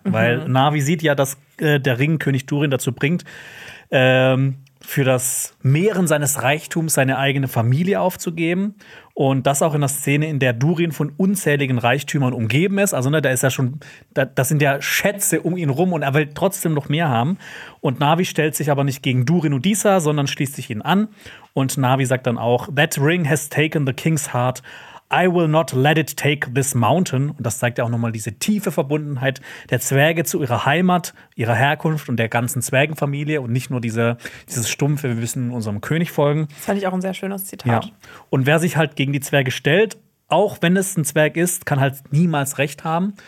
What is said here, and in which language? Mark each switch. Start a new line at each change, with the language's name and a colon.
German: Weil Navi sieht ja, dass der Ring König Durin dazu bringt, für das Mehren seines Reichtums seine eigene Familie aufzugeben. Und das auch in der Szene, in der Durin von unzähligen Reichtümern umgeben ist. Also ne, da ist ja schon, das sind ja Schätze um ihn rum und er will trotzdem noch mehr haben. Und Navi stellt sich aber nicht gegen Durin und Disa, sondern schließt sich ihnen an. Und Navi sagt dann auch,
English: that ring has taken the king's heart. I will not let it take this mountain.
German: Und das zeigt ja auch nochmal diese tiefe Verbundenheit der Zwerge zu ihrer Heimat, ihrer Herkunft und der ganzen Zwergenfamilie und nicht nur dieses stumpfe, wir müssen unserem König folgen. Das fand ich auch ein sehr schönes Zitat. Ja. Und wer sich halt gegen die Zwerge stellt, auch wenn es ein Zwerg ist, kann halt niemals Recht haben.